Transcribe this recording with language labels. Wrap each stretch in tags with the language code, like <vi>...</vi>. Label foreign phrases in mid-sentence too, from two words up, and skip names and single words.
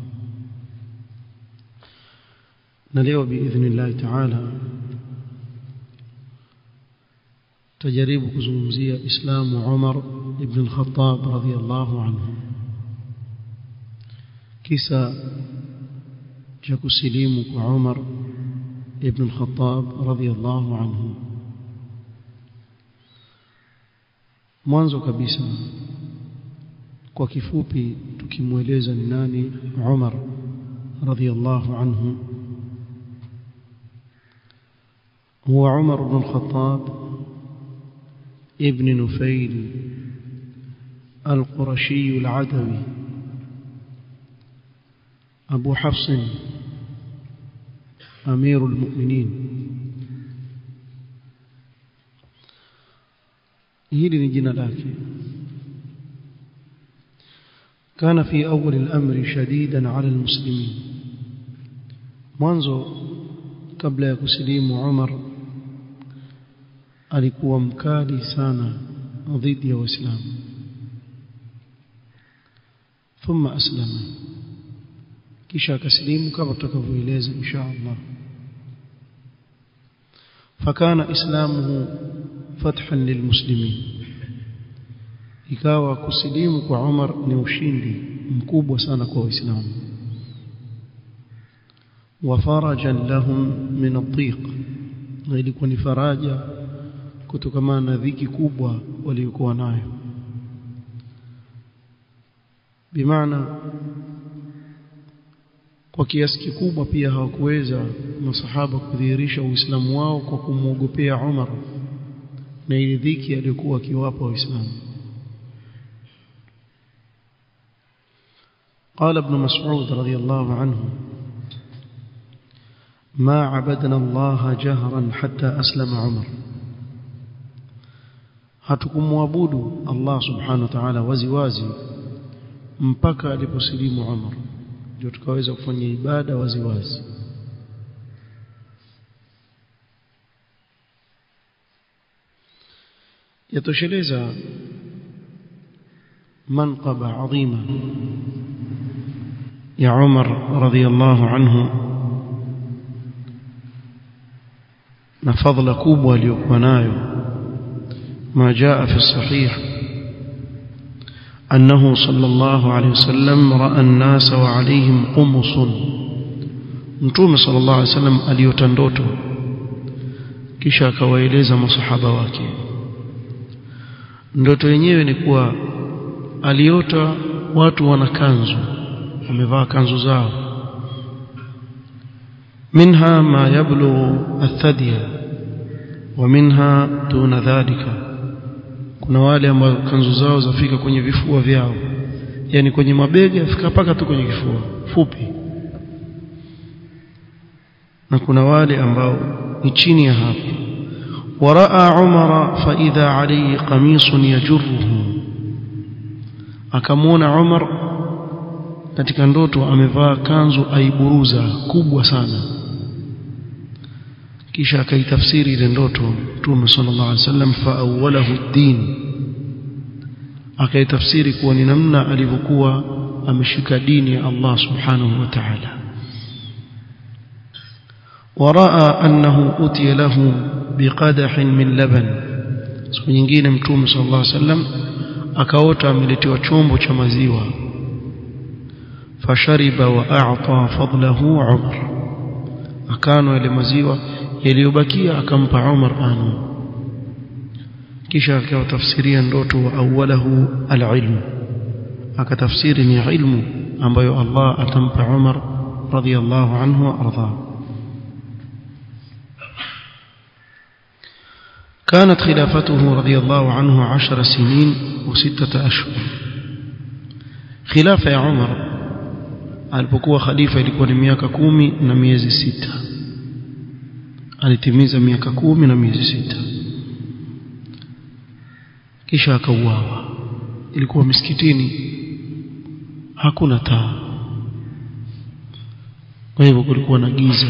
<sw>Na leo</sw> <ar>بإذن الله تعالى</ar> <sw>tajaribu kuzungumzia Islamu Umar ibn al-Khattab</sw> <ar>رضي الله عنه,</ar> <sw>kisa cha kusilimu kwa Umar ibn al-Khattab</sw> <ar>رضي الله عنه.</ar> <sw>Mwanzo kabisa kwa kifupi tukimueleza ni nani Umar</sw> <ar>رضي الله عنه. هو عمر بن الخطاب ابن نفيل القرشي العدوي أبو حفص أمير المؤمنين.</ar> <sw>hili ni jina lake.</sw> <ar>كان في أول الأمر شديدا على المسلمين.</ar> <sw>mwanzo kabla ya kusilimu Umar alikuwa mkali sana dhidi ya Waislamu.</sw> <ar>ثم أسلم,</ar> <sw>kisha akasilimu kama tutakavyoeleza</sw> <ar>إن شاء الله. فكان إسلامه فتحا للمسلمين,</ar> <sw>ikawa kusilimu kwa Umar ni ushindi mkubwa sana kwa Waislamu.</sw> <ar>وفرجا لهم من الضيق,</ar> <sw>na ilikuwa ni faraja kutokana na dhiki kubwa waliokuwa nayo. Bimaana kwa kiasi kikubwa pia hawakuweza masahaba kudhihirisha Uislamu wao kwa kumwogopea Umar na ile dhiki aliyokuwa akiwapa Waislamu.</sw> <ar>قال ابن مسعود رضي الله عنه: ما عبدنا الله جهرا حتى أسلم عمر.</ar> <sw>hatukumwabudu Allah</sw> <ar>سبحانه وتعالى</ar> <sw>waziwazi mpaka aliposilimu Umar, ndio tukaweza kufanya ibada waziwazi. yatosheleza manqaba adhima ya Umar</sw> <ar>رضي الله عنه</ar> <sw>na fadhila kubwa aliyokuwa nayo.</sw> <ar>ما جاء في الصحيح أنه صلى الله عليه وسلم رأى الناس وعليهم قمص.</ar> <sw>Mtume</sw> <ar>صلى الله عليه وسلم</ar> <sw>aliota ndoto kisha akawaeleza masahaba wake. Ndoto yenyewe ni kuwa aliota watu wana kanzu, wamevaa kanzu zao.</sw> <ar>منها ما يبلغ الثدي ومنها دون ذلك.</ar> <sw>kuna wale ambao kanzu zao zafika kwenye vifua vyao, yani kwenye mabega yafika paka tu kwenye kifua fupi, na kuna wale ambao ni chini ya hapo.</sw> <ar>ورأى عمر فإذا عليه قميص يجره,</ar> <sw>akamwona Umar katika ndoto amevaa kanzu aiburuza kubwa sana. kisha akaitafsiri ile ndoto Mtume</sw> <ar>صلى الله عليه وسلم, فأوله الدين,</ar> <sw>akaitafsiri kuwa ni namna alivyokuwa ameshika dini ya Allah</sw> <ar>سبحانه وتعالى. ورأى أنه أتي له بقدح من لبن.</ar> <sw>siku nyingine Mtume</sw> <ar>صلى الله عليه وسلم</ar> <sw>akaota ameletewa chombo cha maziwa.</sw> <ar>فشرب وأعطى فضله عمر,</ar> <sw>akano ile maziwa yaliyobakia akampa Umar anu. Kisha akatafsiria ndoto</sw> <ar>وأوله العلم,</ar> <sw>akatafsiri ni ilmu ambayo Allah atampa Umar</sw> <ar>رضي الله عنه وأرضاه. كانت خلافته رضي الله عنه 10 سنين و6 أشهر. خلافة عمر</ar> <sw>alipokuwa khalifa ilikuwa ni miaka 10 na miezi 6. Alitimiza miaka 10 na miezi 6. Kisha akauawa. Ilikuwa msikitini hakuna taa, kwa hivyo kulikuwa na giza.</sw>